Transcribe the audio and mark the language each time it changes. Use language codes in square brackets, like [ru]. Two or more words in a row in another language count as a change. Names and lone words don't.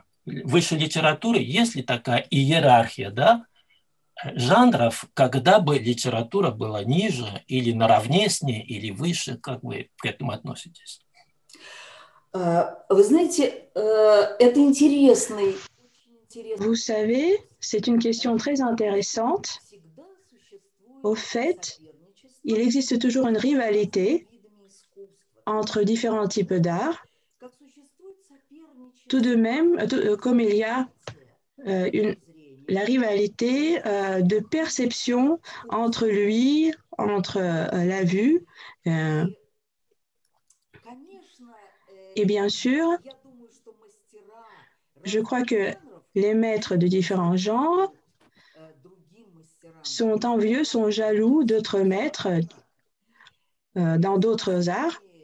[ru] Выше литературы, есть ли такая иерархия, да, жанров, когда бы литература была ниже или наравне с ней, или выше, как вы к этому относитесь? Вы знаете, это интересный [fr] Vous savez, c'est une question très intéressante. Au fait, il existe toujours une rivalité entre différents types d'art. Tout de même, comme il y a la rivalité de perception entre lui, entre la vue, et bien sûr, je crois que les maîtres de différents genres sont envieux, sont jaloux d'autres maîtres dans d'autres arts.